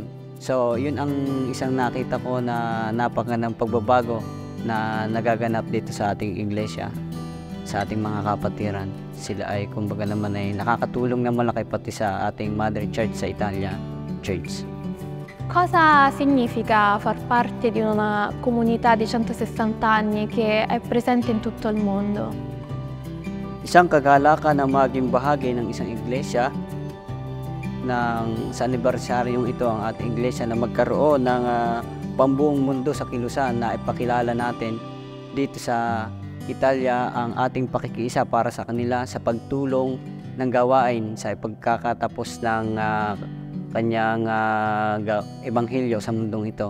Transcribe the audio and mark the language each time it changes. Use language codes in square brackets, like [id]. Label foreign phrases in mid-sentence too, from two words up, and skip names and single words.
[tl] So, yun ang isang nakita ko na napakagandang pagbabago na nagaganap dito sa ating iglesia, sa ating mga kapatiran. Sila ay kumbaga naman ay nakakatulong na malaki pati sa ating [en] Mother Church [tl] sa Italia, Church. [it] Cosa significa far parte di una comunità di 160 anni che è presente in tutto il mondo? [tl] Isang kagalakan na maging bahagi ng isang iglesia sa anibersaryong ito ang ating iglesia na magkaroon ng pambuong mundo sa kilusan na ipakilala natin dito sa Italia ang ating pakikiisa para sa kanila sa pagtulong ng gawain sa pagkakatapos ng kanyang ebanghelyo sa mundong ito.